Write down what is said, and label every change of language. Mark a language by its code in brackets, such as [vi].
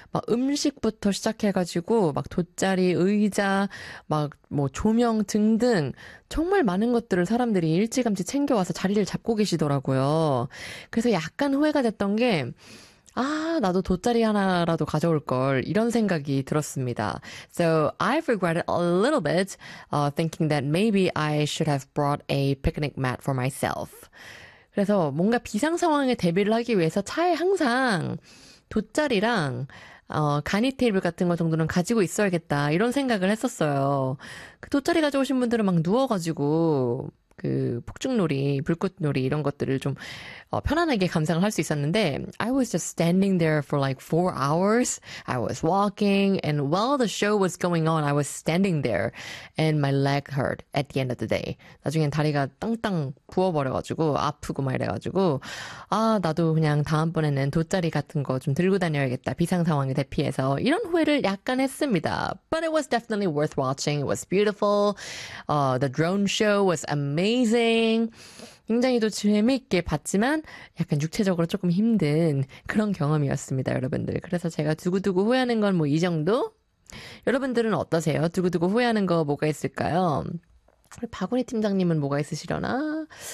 [ko] 막 음식부터 시작해가지고 막 돗자리, 의자, 막뭐 조명 등등 정말 많은 것들을 사람들이 일찌감치 챙겨와서 자리를 잡고 계시더라고요. 그래서 약간 후회가 됐던 게, 아, 나도 돗자리 하나라도 가져올 걸 이런 생각이 들었습니다. [en] So I've regretted a little bit, thinking that maybe I should have brought a picnic mat for myself. [ko] 그래서 뭔가 비상 상황에 대비를 하기 위해서 차에 항상 돗자리랑 간이 테이블 같은 거 정도는 가지고 있어야겠다 이런 생각을 했었어요. 그 돗자리 가져오신 분들은 막 누워가지고 그 폭죽놀이, 불꽃놀이 이런 것들을 좀 편안하게 감상을 할수 있었는데 [en] I was just standing there for like 4 hours. I was walking and while the show was going on, I was standing there and my leg hurt at the end of the day. [ko] 나중엔 다리가 땅땅 부어버려가지고 아프고 막 이래가지고 아 나도 그냥 다음번에는 돗자리 같은 거좀 들고 다녀야겠다 비상 상황에 대피해서 이런 후회를 약간 했습니다. [en] But it was definitely worth watching. It was beautiful. The drone show was amazing. Amazing. [ko] 굉장히 또 재미있게 봤지만 약간 육체적으로 조금 힘든 그런 경험이었습니다, 여러분들. 그래서 제가 두고두고 후회하는 건뭐이 정도? 여러분들은 어떠세요? 두고두고 후회하는 거 뭐가 있을까요? 박원희 팀장님은 뭐가 있으시려나?